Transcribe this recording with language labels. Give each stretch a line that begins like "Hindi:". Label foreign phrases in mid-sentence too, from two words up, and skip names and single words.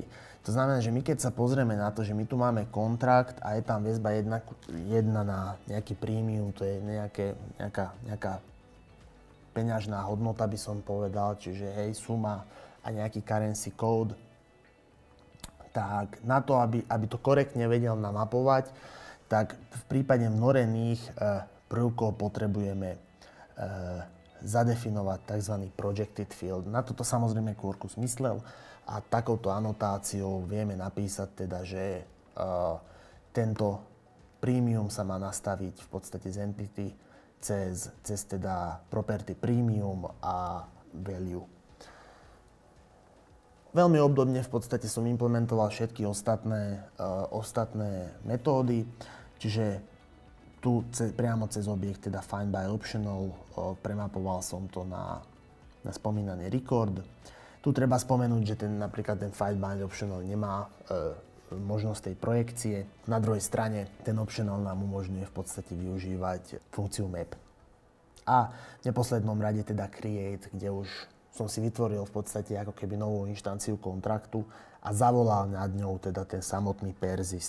Slovak: To znamená, že my keď sa pozrieme na to, že my tu máme kontrakt a je tam väzba jedna na nejaký premium, to je nejaká peňažná hodnota, by som povedal, čiže hej, suma a nejaký
English: currency code,
Slovak: tak na to, aby to korektne vedel namapovať, tak v prípade vnorených prvkov potrebujeme zadefinovať tzv.
English: Projected field.
Slovak: Na toto samozrejme Quarkus myslel a takouto anotáciou vieme napísať teda, že tento premium sa má nastaviť v podstate z entity cez teda property premium a value. Veľmi obdobne v podstate som implementoval všetky ostatné metódy, čiže tu priamo cez objekt, teda
English: find by optional,
Slovak: premapoval som to na spomínaný record. Tu treba spomenúť, že napríklad ten
English: find by optional
Slovak: nemá možnosť tej projekcie. Na druhej strane ten optional nám umožňuje v podstate využívať funkciu map. A v neposlednom rade teda create, kde už som si vytvoril v podstate ako keby novú inštanciu kontraktu a zavolal nad ňou teda ten samotný persist.